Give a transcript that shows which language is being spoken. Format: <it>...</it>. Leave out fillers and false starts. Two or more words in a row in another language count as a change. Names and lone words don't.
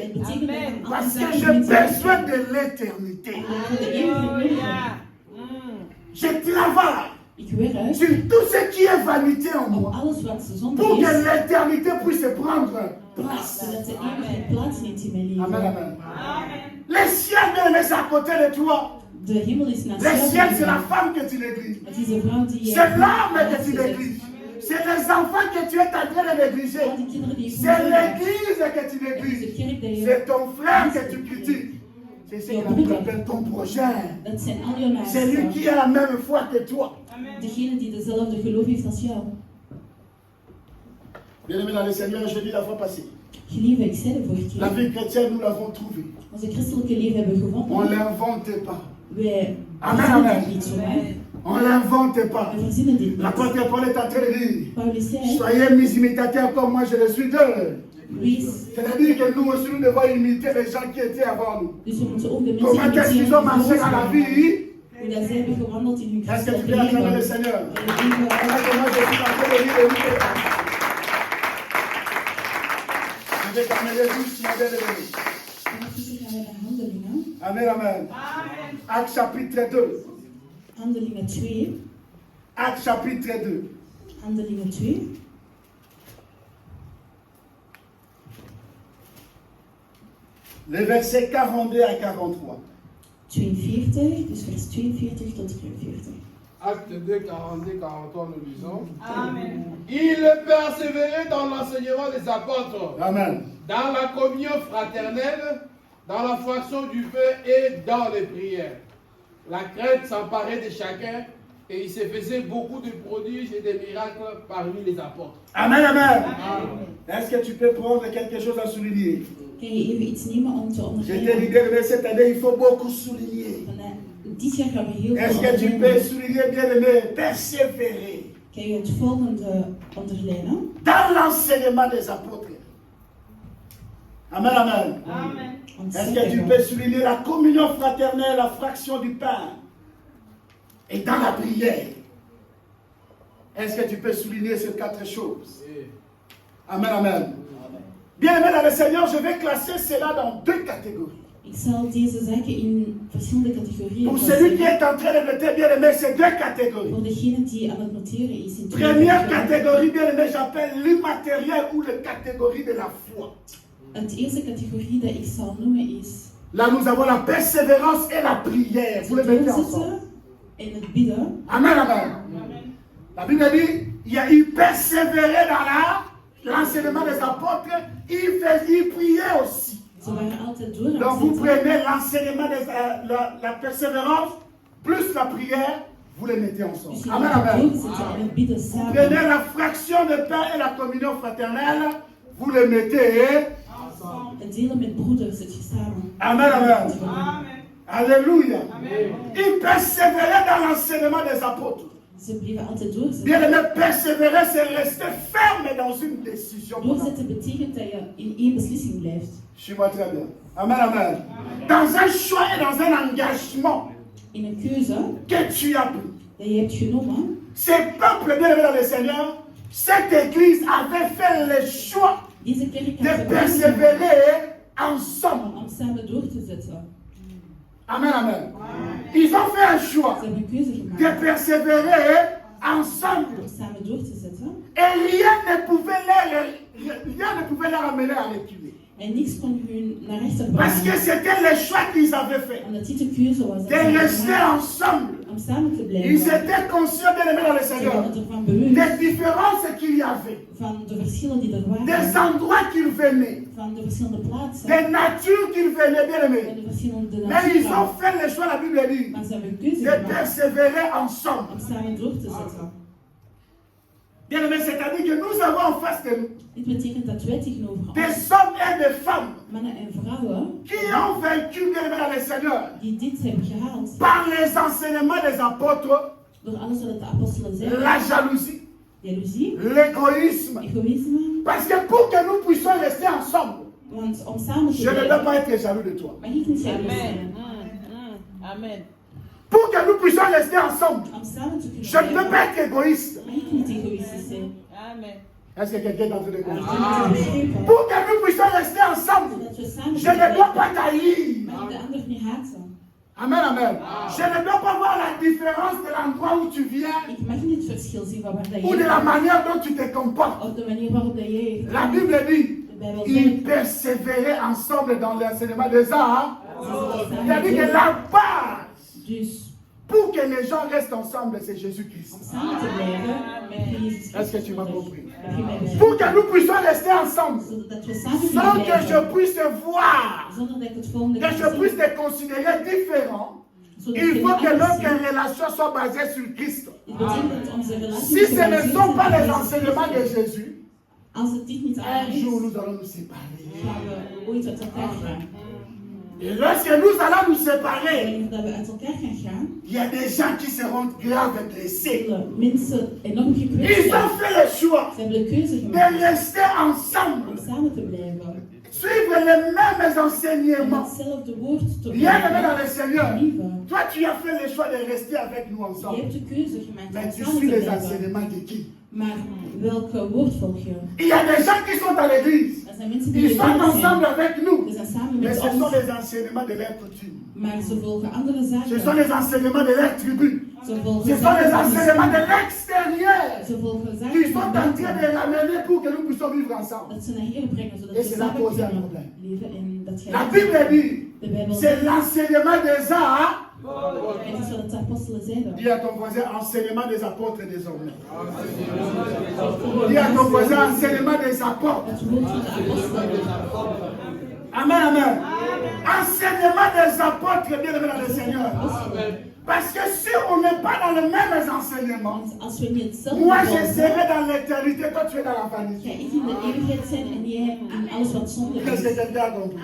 <nl>dat betekent dat ik</nl> <fr>Parce</fr> <nl>alle</nl> <fr>que</fr> <nl>zaken</nl> <fr>j'ai</fr> <nl>met</nl> <fr>besoin de l'éternité.</fr> <nl>de eeuwige leven.</nl> <fr>Je travaille</fr> <nl>Ik werk</nl> <fr>sur tout ce qui est vanité en</fr> <nl>op</nl> <fr>moi</fr> <nl>alles wat zonde</nl> <fr>pour que</fr> <nl>is,</nl> <fr>l'éternité puisse prendre place.</fr> <nl>zodat de eeuwige plaats neemt in mijn Amen, leven. amen.</nl> <fr>Le ciel, bien aimé, c'est à côté de toi.</fr> <nl>De hemel is naast</nl> <fr>Le ciel,</fr> <nl>jou.</nl> <fr>c'est la femme que tu négliges.</fr> <nl>Het is de vrouw die je</nl> <fr>C'est l'homme que</fr> <nl>naast</nl> <fr>tu</fr> <nl>je zet.</nl> <fr>négliges. C'est les enfants que tu es en train de négliger.</fr> <nl>Al die kinderen die je</nl> <fr>C'est</fr> <nl>vermoord hebt.</nl> <fr>l'église que tu</fr> <nl>Het is de</nl> <fr>négliges.</fr> <nl>kerk dat je...</nl> <fr>C'est ton frère que tu critiques. C'est ce que la Bible appelle ton prochain.</fr> <nl>Dat zijn al jouw</nl> <fr>C'est lui</fr> <nl>naasten.</nl> <fr>qui a la même foi que toi.</fr> <nl>Degene die dezelfde geloof heeft als jou.</nl> <fr>Bien-aimé dans le Seigneur, je dis la fois passée.</fr> <nl>Geliefde, ik zei de vorige</nl> <fr>La</fr> <nl>keer.</nl> <fr>vie chrétienne, nous l'avons trouvée.</fr> <nl>Onze christelijke leven hebben we</nl> <fr>On</fr> <nl>gevonden.</nl> <fr>ne l'invente pas.</fr> <nl>Wij Amen, verzinnen amen. het niet zomaar.</nl> <fr>On ne l'invente pas.</fr> <nl>We verzinnen dit niet.</nl> <fr>L'apôtre Paul est en train de dire,</fr> <nl>Paulus zei,</nl> <fr>soyez mes imitateurs comme moi je le suis d'eux.</fr> <nl>wees.</nl> <fr>C'est-à-dire que nous aussi, nous devons imiter les gens qui étaient avant nous.</fr> <nl>Dus we moeten ook de mensen</nl> <fr>Comment est-ce qu'ils ont marché dans la vie?</fr> <nl>hoe dat zij hebben gewandeld in hun</nl> <fr>Est-ce que tu</fr> <nl>christelijke</nl> <fr>peux acclamer le</fr> <nl>leven.</nl> <fr>Seigneur?</fr> <nl>En het leven</nl> <fr>Voilà comment je suis en train de lire le livre. Je vais terminer juste ma belle aimée.</fr> <nl>Ondertussen gaan we naar Handelingen.</nl> <fr>Amen, amen. Acte chapitre 2.</fr> <nl>Handelingen 2.</nl> <fr>Acte chapitre 2.</fr> <nl>Handelingen 2.</nl> <fr>Les versets 42 à 43.</fr> <nl>42, dus vers 42 tot 43.</nl> <fr>Acte 2, 42, 43, nous lisons. Amen. Il persévérait dans l'enseignement des apôtres, Amen. dans la communion fraternelle, dans la fraction du feu et dans les prières. La crainte s'emparait de chacun et il se faisait beaucoup de prodiges et de miracles parmi les apôtres. Amen, amen. Est-ce que tu peux prendre quelque chose à souligner?</fr> <nl>Kan je even iets nemen om te</nl> <fr>Je t'ai</fr> <nl>onderstrepen?</nl> <fr>dit que cette année, il faut beaucoup souligner.</fr> <nl>Dit jaar gaan we heel</nl> <fr>Est-ce</fr> <nl>veel</nl> <fr>que tu peux</fr> <nl>ondernemen.</nl> <fr>souligner, bien aimé, persévérer</fr> <nl>Kan je het volgende onderlijnen?</nl> <fr>dans l'enseignement des apôtres? Amen, amen. Amen. Est-ce que tu peux souligner la communion fraternelle, la fraction du pain et dans la prière? Est-ce que tu peux souligner ces quatre choses? Amen, amen. Bien aimé dans le Seigneur, je vais classer cela dans deux catégories.</fr> <nl>Ik zal deze zaken in verschillende categorieën</nl> <fr>Pour celui qui</fr> <nl>plaatsen.</nl> <fr>est en train de noter, bien aimé, c'est deux catégories.</fr> <nl>Voor degene die aan het noteren is in twee</nl> <fr>Première</fr> <nl>categorieën.</nl> <fr>catégorie, bien aimé, j'appelle l'immatériel ou la catégorie de la foi.</fr> <nl>Het eerste categorie dat ik zal noemen is</nl> <fr>Là, nous avons la persévérance et la prière. Vous les mettez ensemble.</fr> <nl>doorzetten en het bidden.</nl> <fr>Amen, amen. La Bible dit, il persévérait dans l'enseignement des apôtres, il priait aussi.</fr> <nl>Ze waren altijd door aan</nl> <fr>Donc vous</fr> <nl>het zetten.</nl> <fr>prenez l'enseignement, la persévérance, plus la prière, vous les mettez</fr> <nl>Dus</nl> <fr>ensemble.</fr> <nl>je Amen, gaat het amen. doorzetten en het bidden samen.</nl> <fr>Prenez la fraction de pain et la communion fraternelle, vous les mettez.</fr> <nl>Het delen met broeders, het samen.</nl> <fr>Amen, amen. Amen. Alléluia. Il persévérait dans l'enseignement des apôtres.</fr> <nl>Ze bleven altijd doorzetten.</nl> <fr>Bien aimé, persévérer, c'est rester ferme dans une décision.</fr> <nl>Doorzetten betekent dat je in één beslissing blijft.</nl> <fr>Suis-moi très bien. Amen, amen. Dans un choix et dans un engagement</fr> <nl>In een keuze</nl> <fr>que tu as pris.</fr> <nl>dat je hebt genomen,</nl> <fr>Ces peuples bien aimés dans le Seigneur, cette église avait fait le choix</fr> <nl>deze kerk</nl> <fr>de</fr> <nl>had gekozen</nl> <fr>persévérer ensemble.</fr> <nl>om samen door te zetten.</nl> <fr>Amen, amen. Ils ont fait un choix</fr> <nl>Ze hebben een keuze</nl> <fr>de</fr> <nl>gemaakt</nl> <fr>persévérer ensemble.</fr> <nl>om samen door te zetten.</nl> <fr>Et rien ne pouvait les amener à reculer.</fr> <nl>En niks kon hun naar rechter</nl> <fr>Parce que</fr> <nl>brengen.</nl> <fr>c'était le choix qu'ils avaient fait.</fr> <nl>Omdat dit de keuze was. Dat</nl> <fr>De</fr> <nl>ze hadden</nl> <fr>rester</fr> <nl>gemaakt</nl> <fr>ensemble.</fr> <nl>om samen te</nl> <fr>Ils</fr> <nl>blijven.</nl> <fr>étaient conscients bien aimés dans le</fr> <nl>Ze</nl> <fr>Seigneur.</fr> <nl>hadden ervan bewust</nl> <fr>Des différences qu'il y avait.</fr> <nl>van de verschillen die er</nl> <fr>Des</fr> <nl>waren.</nl> <fr>endroits qu'ils venaient.</fr> <nl>Van de verschillende plaatsen.</nl> <fr>Des natures qu'ils venaient bien</fr> <nl>Van</nl> <fr>aimés.</fr> <nl>de verschillende</nl> <fr>Mais ils ont</fr> <nl>naturen.</nl> <fr>fait le choix, la Bible dit,</fr> <nl>Maar ze hebben een keuze</nl> <fr>de</fr> <nl>gemaakt</nl> <fr>persévérer ensemble.</fr> <nl>om samen door te zetten.</nl> <fr>Bien aimé, c'est-à-dire que nous avons en face de nous</fr> <nl>Dit betekent dat wij tegenover ons,</nl> <fr>des hommes et des femmes</fr> <nl>mannen en vrouwen,</nl> <fr>qui ont vaincu bien aimé dans le Seigneur</fr> <nl>die dit hebben gehaald</nl> <fr>par les enseignements des apôtres,</fr> <nl>door alles wat de apostelen zeiden.</nl> <fr>la jalousie,</fr> <nl>Jaloezie,</nl> <fr>l'égoïsme.</fr> <nl>egoïsme.</nl> <fr>Parce que pour que nous puissions rester ensemble,</fr> <nl>Want om samen te</nl> <fr>je ne dois</fr> <nl>blijven,</nl> <fr>pas être jaloux de toi.</fr> <nl>mag ik niet jaloers zijn.</nl> <fr>Amen. Pour que nous puissions rester ensemble,</fr> <nl>Om samen te kunnen</nl> <fr>je ne peux</fr> <nl>blijven,</nl> <fr>pas être égoïste.</fr> <nl>mag ik niet egoïstisch zijn.</nl> <fr>Amen. Est-ce que quelqu'un est en train de</fr> <nl>Mag ik</nl> <fr>comprendre?</fr> <nl>niet begrijpen.</nl> <fr>Pour que nous puissions rester ensemble,</fr> <nl>Zodat we samen</nl> <fr>je</fr> <nl>kunnen</nl> <fr>ne dois</fr> <nl>blijven,</nl> <fr>pas tailler.</fr> <nl>mag ik de ander niet haten.</nl> <fr>Amen, amen. Je ne dois pas voir la différence de l'endroit où tu viens</fr> <nl>Ik mag niet het verschil zien van waar dat</nl> <fr>ou de la</fr> <nl>jij</nl> <fr>manière dont tu te comportes.</fr> <nl>of de manier waarop dat jij je</nl> <fr>La Bible dit,</fr> <nl>de Bijbel</nl> <fr>ils</fr> <nl>zegt.</nl> <fr>persévéraient ensemble dans l'enseignement des arts.</fr> <nl>Ze zullen samen</nl> <fr>C'est-à-dire que</fr> <nl>door.</nl> <fr>la base</fr> <nl>Dus</nl> <fr>pour que les gens restent ensemble, c'est Jésus-Christ.</fr> <nl>om samen te blijven met Jezus</nl> <fr>Est-ce que tu m'as</fr> <nl>Christus.</nl> <fr>compris?</fr> <nl>Heb je mij</nl> <fr>Pour</fr> <nl>begrepen?</nl> <fr>que nous puissions rester ensemble,</fr> <nl>Zodat we samen</nl> <fr>sans</fr> <nl>kunnen</nl> <fr>que je</fr> <nl>blijven.</nl> <fr>puisse voir,</fr> <nl>Zonder dat ik het volgende</nl> <fr>que je puisse te considérer différent. Il faut que notre relation soit basée sur Christ.</fr> <nl>Het betekent dat onze relatie</nl> <fr>Si ce ne sont pas les enseignements de Jésus,</fr> <nl>als het dit niet aan</nl> <fr>un</fr> <nl>is,</nl> <fr>jour nous allons nous séparer.</fr> <nl>gaan we ooit uit elkaar gaan.</nl> <fr>Et lorsque nous allons nous séparer,</fr> <nl>wanneer dat we uit elkaar gaan gaan,</nl> <fr>il y a des gens qui seront grave blessés.</fr> <nl>zullen mensen enorm gekwetst</nl> <fr>Ils</fr> <nl>zijn.</nl> <fr>ont fait le choix</fr> <nl>Ze hebben de keuze</nl> <fr>de</fr> <nl>gemaakt</nl> <fr>rester ensemble,</fr> <nl>om samen te blijven.</nl> <fr>suivre les mêmes</fr> <nl>En</nl> <fr>enseignements.</fr> <nl>hetzelfde woord te</nl> <fr>Bien aimé dans</fr> <nl>blijven.</nl> <fr>le Seigneur,</fr> <nl>Lieve,</nl> <fr>toi tu as fait le choix de rester avec nous</fr> <nl>je</nl> <fr>ensemble.</fr> <nl>hebt de keuze gemaakt</nl> <fr>Mais</fr> <nl>om</nl> <fr>tu</fr> <nl>samen</nl> <fr>suis</fr> <nl>te</nl> <fr>les</fr> <nl>blijven.</nl> <fr>enseignements de qui?</fr> <nl>Maar welke woord volg je?</nl> <fr>Il y a des gens qui sont à l'église.</fr> <nl>Er zijn mensen die</nl> <fr>Ils sont</fr> <nl>geloven</nl> <fr>ensemble</fr> <nl>zijn.</nl> <fr>avec nous.</fr> <nl>Ze zijn samen</nl> <fr>Mais</fr> <nl>met</nl> <fr>ce sont</fr> <nl>ons.</nl> <fr>les enseignements de leur coutume.</fr> <nl>Maar ze volgen andere</nl> <fr>Ce sont</fr> <nl>zaken.</nl> <fr>les enseignements de leur tribu.</fr> <nl>Ze volgen</nl> <fr>Ce sont les</fr> <nl>zaken van de</nl> <fr>enseignements de</fr> <nl>stam.</nl> <fr>l'extérieur</fr> <nl>Ze volgen</nl> <fr>qui</fr> <nl>zaken</nl> <fr>sont</fr> <nl>van</nl> <fr>en train de</fr> <nl>buiten.</nl> <fr>ramener pour que nous puissions vivre ensemble.</fr> <nl>Dat ze naar hier brengen zodat</nl> <fr>Et</fr> <nl>we</nl> <fr>c'est là</fr> <nl>samen</nl> <fr>posé un</fr> <nl>kunnen</nl> <fr>problème.</fr> <nl>leven en dat</nl> <fr>La</fr> <nl>jij</nl> <fr>Bible dit,</fr> <nl>de Bijbel</nl> <fr>c'est</fr> <nl>zegt.</nl> <fr>l'enseignement des uns.</fr> <nl>Het is wat de apostelen zeiden.</nl> <fr>Dis à ton voisin, enseignement des apôtres désormais. Dis à ton voisin, enseignement des apôtres.</fr> <nl>Het woord van de apostelen.</nl> <fr>Amen, amen. Enseignement des apôtres, bien aimé dans le Seigneur. Parce que si on n'est pas dans les mêmes enseignements,</fr> <nl>Want als we niet hetzelfde</nl> <fr>moi je</fr> <nl>volgen,</nl> <fr>serai dans l'éternité, toi tu es dans la</fr> <nl>ga</nl> <fr>vanité.</fr> <nl>ik in de eeuwigheid zijn en jij in alles wat zonde is.</nl> <fr>Qu'est-ce que quelqu'un a compris?</fr>